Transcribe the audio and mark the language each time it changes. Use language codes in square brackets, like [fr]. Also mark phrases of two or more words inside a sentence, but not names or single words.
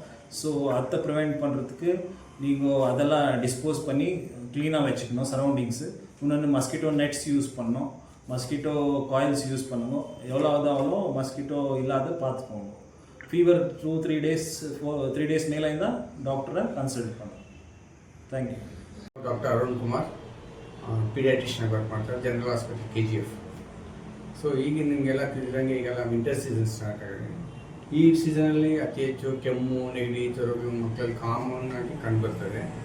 [ta] ஸோ அதை ப்ரிவெண்ட் பண்ணுறதுக்கு நீங்கள் அதெல்லாம் டிஸ்போஸ் பண்ணி க்ளீனாக வச்சுக்கணும் சரௌண்டிங்ஸு. இன்னொன்று, [en] mosquito nets [ta] யூஸ் பண்ணணும், [en] mosquito coils [ta] யூஸ் பண்ணணும். எவ்வளோ அவ்வளோ மஸ்கிட்டோ இல்லாத பார்த்துக்கோங்க. ஃபீவர் 2-3 days 3 days மேலே இருந்தால் டாக்டரை ಕನ್ಸಲ್ಟ್ பண்ணணும். [en] thank you. [kn] ಡಾಕ್ಟರ್ ಅರುಣ್ ಕುಮಾರ್, [en] pediatrician work [kn] ಮಾಡ್ತಾರೆ, [en] general hospital [kn] KGF. ಸೊ ಈಗ ನಿಮಗೆಲ್ಲ ತಿಳಿದಂಗೆ ಈಗೆಲ್ಲ [en] winter season start [kn] ಆಗಿದೆ. ಈ ಸೀಸನಲ್ಲಿ ಅತಿ ಹೆಚ್ಚು ಕೆಮ್ಮು, ನೆಗಡಿ, ಜ್ವರಗಳು ಮಕ್ಕಳಲ್ಲಿ ಕಾಮನ್ ಆಗಿ ಕಂಡುಬರ್ತದೆ.